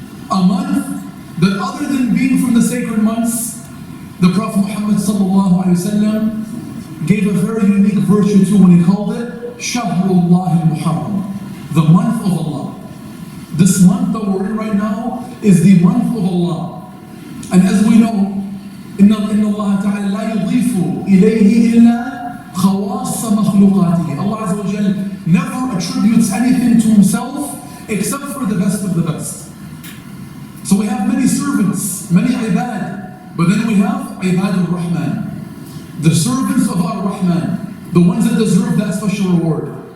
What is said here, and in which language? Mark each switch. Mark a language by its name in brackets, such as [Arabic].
[English] A month that, other than being from the sacred months, the Prophet Muhammad ﷺ gave a very unique virtue to when he called it Shahrullah al-Muharram, the month of Allah. This month that we're in right now is the month of Allah. And as we know, [Arabic] إن الله تعالى لا يضيف إليه إلا خواص مخلوقاته. [English] Allah Azza wa Jal never attributes anything to Himself except for the best of the best. So we have many servants, many ibad, but then we have ibad al-Rahman, the servants of ar-Rahman, the ones that deserve that special reward.